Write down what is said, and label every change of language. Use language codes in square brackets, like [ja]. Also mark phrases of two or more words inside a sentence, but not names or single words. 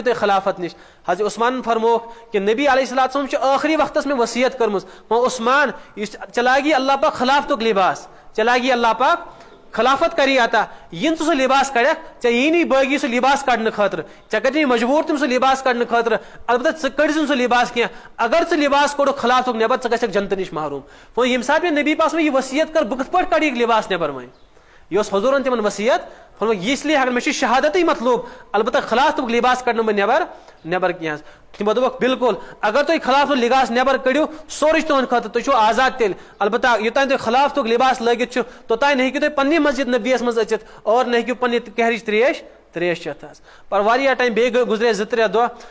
[ks] تُہۍ خلافت نِش حضرت عثمانن فرموکھ کہ نبی [ar] علیہ الصلوۃ والسلام [ks] چھُ ٲخری وقتس مےٚ وصیت کٔرمٕژ وۄنۍ عثمان یُس ژےٚ لاگی اللہ پاک خلافتُک لباس ژےٚ لاگی اللہ پاک خلافت کری عطا یِن ژٕ سُہ لباس کڑکھ ژےٚ یی نہٕ بٲغی سُہ لباس کڑنہٕ خٲطرٕ ژےٚ کٔرۍ مجبوٗر تِم سُہ لباس کڑنہٕ خٲطرٕ البتہ ژٕ کٔڑزِ نہٕ سُہ لباس کینٛہہ اگر ژٕ لباس کوٚڑُکھ خلافُک نٮ۪بر ژٕ گژھکھ جنتہٕ نِش محروٗم وۄنۍ ییٚمہِ ساتہٕ مےٚ نبی پاکَس یہِ وصیت کٔر بہٕ کِتھ پٲٹھۍ کڑٕ یہِ لباس نٮ۪بر وۄنۍ یہِ اوس حضوٗرن تِمن وصیت فرموکھ یہِ [ur] اس لیے [ks] اگر مےٚ چھِ شہادتٕے مطلوب البتہ خلافُک لباس کڑنہٕ بہٕ نٮ۪بر کینٛہہ حظ تِمو دوٚپُکھ بالکل اگر تُہۍ خلافُک لباس نٮ۪بر کٔڑِو سورُے چھُ تُہنٛدِ خٲطرٕ تُہۍ چھِو آزاد تیٚلہِ البتہ یوٚتانۍ تُہۍ خلافُک لباس لٲگِتھ چھِو توٚتانۍ نہ ہیٚکِو تُہۍ پننہِ مسجد نبیَس منٛز أژِتھ اور نہ ہیٚکِو پننہِ کیہرِچ تریش چٮ۪تھ حظ پر واریاہ ٹایم بیٚیہِ گُزرے 2-3 دۄہ